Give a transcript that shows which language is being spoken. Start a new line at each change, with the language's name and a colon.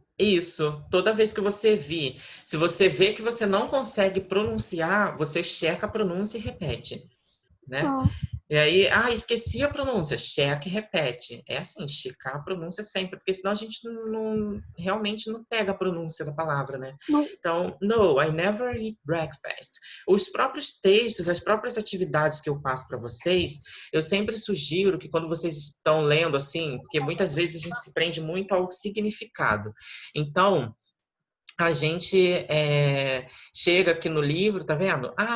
Portuguese: Isso, toda vez que você vir, se você vê que você não consegue pronunciar, você checa a pronúncia e repete, né? Tá. E aí, esqueci a pronúncia, checa e repete. É assim, checar a pronúncia sempre, porque senão a gente realmente não pega a pronúncia da palavra, né? Não,
English: Então, no, I never eat breakfast.
Portuguese: Os próprios textos, as próprias atividades que eu passo para vocês, eu sempre sugiro que quando vocês estão lendo assim, porque muitas vezes a gente se prende muito ao significado. Então, a gente chega aqui no livro, tá vendo?